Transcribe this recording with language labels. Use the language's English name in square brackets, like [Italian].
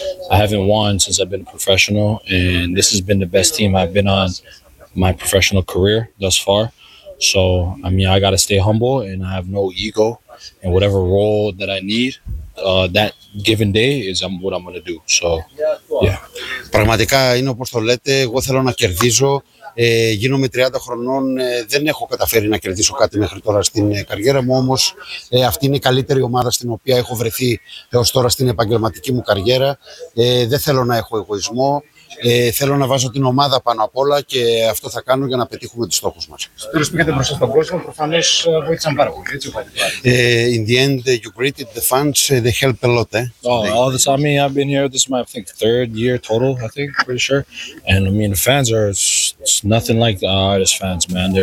[English] I haven't won since I've been a professional, and this has been the best team I've been on my professional career thus far. So, I mean, I got to stay humble and I have no ego. And whatever role that I need that given day is what I'm going to do. So, yeah. [Greek] Πραγματικά είναι όπως το λέτε. Εγώ θέλω να κερδίζω. Γίνομαι 30 χρονών. Δεν έχω καταφέρει να κερδίσω κάτι μέχρι τώρα στην καριέρα μου. Όμως αυτή είναι η καλύτερη ομάδα στην οποία έχω βρεθεί έως τώρα στην επαγγελματική μου καριέρα. Δεν θέλω να έχω εγωισμό. Θέλω να βάζω την ομάδα πάνω απ' όλα και αυτό θα κάνω για να πετύχουμε τους στόχους μας. Τώρα πήγατε μπροστά στον κόσμο, προφανώς βοήθησαν πάρα πολύ. [English] In the end, you greeted the fans, they helped a lot. I've been here, this is my, I think, third year total, I think, pretty sure. And I mean, the fans are it's nothing like the artist fans, man.